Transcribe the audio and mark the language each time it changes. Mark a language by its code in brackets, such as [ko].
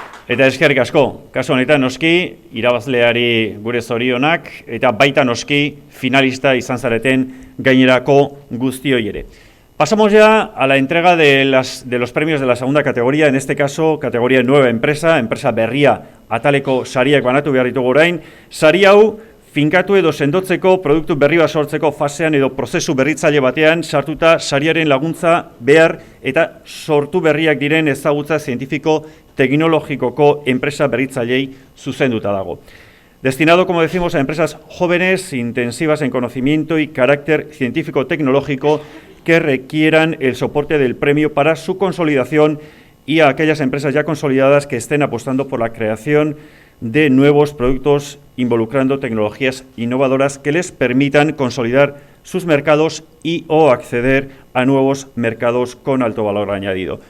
[eu] Eta eskerrik asko, kasu honetan noski, irabazleari gure zorionak, eta baita noski finalista izan zareten gainerako guztioi ere. [es] Pasamos ya a la entrega de los premios de la segunda categoría, en este caso, categoría nueva empresa, [eu] enpresa berria ataleko sariak banatu behar ditugu orain. Sari hau, finkatu edo sendotzeko, produktu berri bat sortzeko fasean edo prozesu berritzaile batean sartuta sariaren laguntza behar eta sortu berriak diren ezagutza zientifiko teknologikoko enpresa berritzailei zuzenduta dago. [es] Destinado, como decimos, a empresas jóvenes, intensivas en conocimiento y carácter científico-tecnológico que requieran el soporte del premio para su consolidación y a aquellas empresas ya consolidadas que estén apostando por la creación de nuevos productos involucrando tecnologías innovadoras que les permitan consolidar sus mercados y o acceder a nuevos mercados con alto valor añadido.